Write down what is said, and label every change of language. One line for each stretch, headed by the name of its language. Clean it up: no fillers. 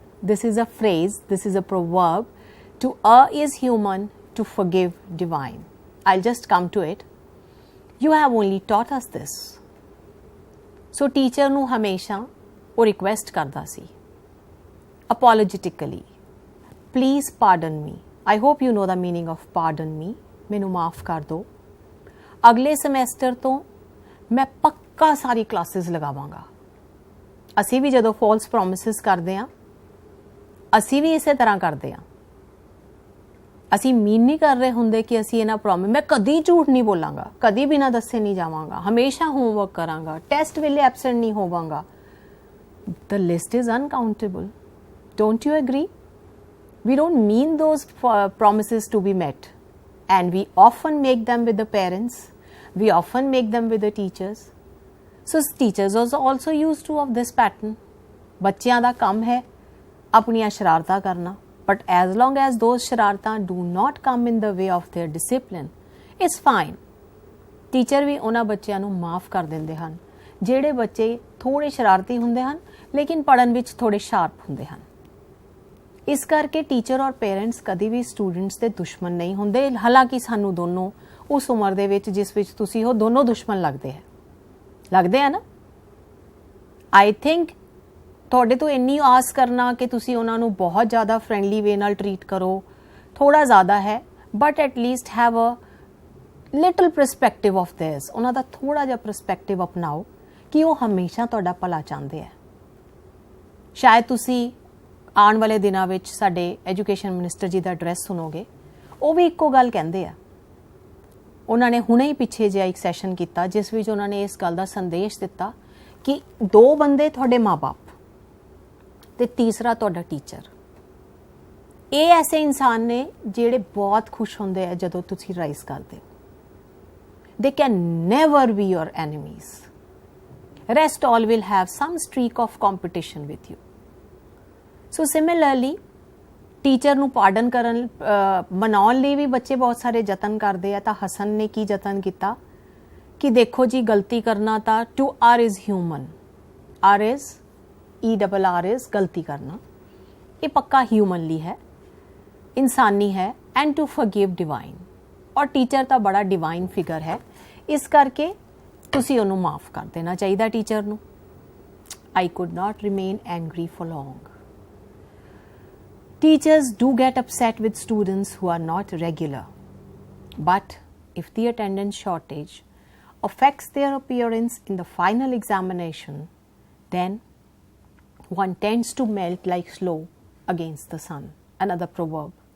English: This is a phrase, this is a proverb. To err is human, to forgive divine. I'll just come to it. You have only taught us this. So teacher
Punjabi: ਨੂੰ ਹਮੇਸ਼ਾ ਉਹ request ਕਰਦਾ ਸੀ
English: apologetically, please pardon me. I hope you know the meaning of pardon me.
Punjabi: ਮੈਨੂੰ ਮਾਫ ਕਰ ਦਿਓ। ਅਗਲੇ semester ਤੋਂ ਮੈਂ ਪੱਕਾ ਸਾਰੀ ਕਲਾਸਿਸ ਲਗਾਵਾਂਗਾ। ਅਸੀਂ ਵੀ ਜਦੋਂ ਫਾਲਸ ਪ੍ਰੋਮਿਸਿਸ ਕਰਦੇ ਹਾਂ ਅਸੀਂ ਵੀ ਇਸੇ ਤਰ੍ਹਾਂ ਕਰਦੇ ਹਾਂ। ਅਸੀਂ ਮੀਨ ਨਹੀਂ ਕਰ ਰਹੇ ਹੁੰਦੇ ਕਿ ਅਸੀਂ ਇਹਨਾਂ ਪ੍ਰੋਮਿਸ ਮੈਂ ਕਦੀ ਝੂਠ ਨਹੀਂ ਬੋਲਾਂਗਾ, ਕਦੀ ਬਿਨਾਂ ਦੱਸੇ ਨਹੀਂ ਜਾਵਾਂਗਾ, ਹਮੇਸ਼ਾ ਹੋਮਵਰਕ ਕਰਾਂਗਾ, ਟੈਸਟ ਵੇਲੇ ਐਬਸੈਂਟ ਨਹੀਂ ਹੋਵਾਂਗਾ।
English: The list is uncountable. Don't you agree? We don't mean those promises to be met, and we often make them with the parents, we often make them with the teachers. So teachers are also used to of this pattern.
Punjabi: ਬੱਚਿਆਂ ਦਾ ਕੰਮ ਹੈ ਆਪਣੀਆਂ ਸ਼ਰਾਰਤਾਂ ਕਰਨਾ,
English: but as long as those ਸ਼ਰਾਰਤਾਂ do not come in the way of their discipline, it's fine.
Punjabi: Teacher ਵੀ ਉਹਨਾਂ ਬੱਚਿਆਂ ਨੂੰ ਮਾਫ ਕਰ ਦਿੰਦੇ ਹਨ ਜਿਹੜੇ ਬੱਚੇ ਥੋੜੇ ਸ਼ਰਾਰਤੀ ਹੁੰਦੇ ਹਨ ਲੇਕਿਨ ਪੜ੍ਹਨ ਵਿੱਚ ਥੋੜੇ ਸ਼ਾਰਪ ਹੁੰਦੇ ਹਨ। ਇਸ ਕਰਕੇ ਟੀਚਰ ਔਰ ਪੇਰੈਂਟਸ ਕਦੀ ਵੀ ਸਟੂਡੈਂਟਸ ਦੇ ਦੁਸ਼ਮਣ ਨਹੀਂ ਹੁੰਦੇ। ਹਾਲਾਂਕਿ ਸਾਨੂੰ ਦੋਨੋਂ ਉਸ ਉਮਰ ਦੇ ਵਿੱਚ ਜਿਸ ਵਿੱਚ ਤੁਸੀਂ ਹੋ ਦੋਨੋਂ ਦੁਸ਼ਮਣ ਲੱਗਦੇ ਆ ਨਾ। ਆਈ ਥਿੰਕ ਤੁਹਾਡੇ ਤੋਂ ਇੰਨੀ ਆਸ ਕਰਨਾ ਕਿ ਤੁਸੀਂ ਉਹਨਾਂ ਨੂੰ ਬਹੁਤ ਜ਼ਿਆਦਾ ਫਰੈਂਡਲੀ ਵੇ ਨਾਲ ਟਰੀਟ ਕਰੋ ਥੋੜਾ ਜ਼ਿਆਦਾ ਹੈ,
English: But at least have a little perspective of theirs.
Punjabi: ਉਹਨਾਂ ਦਾ ਥੋੜਾ ਜਿਹਾ ਪਰਸਪੈਕਟਿਵ ਅਪਣਾਓ ਕਿ ਉਹ ਹਮੇਸ਼ਾ ਤੁਹਾਡਾ ਭਲਾ ਚਾਹੁੰਦੇ ਆ। ਸ਼ਾਇਦ ਤੁਸੀਂ ਆਉਣ ਵਾਲੇ ਦਿਨਾਂ ਵਿੱਚ ਸਾਡੇ ਐਜੂਕੇਸ਼ਨ ਮਿਨਿਸਟਰ ਜੀ ਦਾ ਐਡਰੈਸ ਸੁਣੋਗੇ, ਉਹ ਵੀ ਇੱਕੋ ਗੱਲ ਕਹਿੰਦੇ ਆ। ਉਹਨਾਂ ਨੇ ਹੁਣੇ ਹੀ ਪਿੱਛੇ ਜਿਹਾ ਇੱਕ ਸੈਸ਼ਨ ਕੀਤਾ ਜਿਸ ਵਿੱਚ ਉਹਨਾਂ ਨੇ ਇਸ ਗੱਲ ਦਾ ਸੰਦੇਸ਼ ਦਿੱਤਾ ਕਿ 2 ਬੰਦੇ ਤੁਹਾਡੇ ਮਾਂ-ਬਾਪ ਤੇ ਤੀਸਰਾ ਤੁਹਾਡਾ ਟੀਚਰ। ਇਹ ਐਸੇ ਇਨਸਾਨ ਨੇ ਜਿਹੜੇ ਬਹੁਤ ਖੁਸ਼ ਹੁੰਦੇ ਆ ਜਦੋਂ ਤੁਸੀਂ ਰਾਈਜ਼ ਕਰਦੇ ਹੋ।
English: They can never be your enemies. Rest all will have some streak of competition with you.
Punjabi: So similarly, teacher ਨੂੰ ਪਾਰਡਨ ਕਰਨ ਮਨਾਉਣ ਲਈ ਵੀ ਬੱਚੇ ਬਹੁਤ ਸਾਰੇ ਯਤਨ ਕਰਦੇ ਆ। ਤਾਂ ਹਸਨ ਨੇ ਕੀ ਯਤਨ ਕੀਤਾ ਕਿ ਦੇਖੋ ਜੀ ਗਲਤੀ ਕਰਨਾ ਤਾਂ
English: to err is human.
Punjabi: R is ERR is ਗਲਤੀ ਕਰਨਾ ਇਹ ਪੱਕਾ ਹਿਊਮਨਲੀ ਹੈ, ਇਨਸਾਨੀ ਹੈ,
English: and to forgive divine.
Punjabi: ਔਰ ਟੀਚਰ ਤਾਂ ਬੜਾ ਡਿਵਾਈਨ ਫਿਗਰ ਹੈ, ਇਸ ਕਰਕੇ ਤੁਸੀਂ ਉਹਨੂੰ ਮਾਫ ਕਰ ਦੇਣਾ ਚਾਹੀਦਾ ਟੀਚਰ ਨੂੰ।
English: I could not remain angry for long. Teachers do get upset with students who are not regular, but if the attendance shortage affects their appearance in the final examination, then one tends to melt like snow against the sun. Another proverb.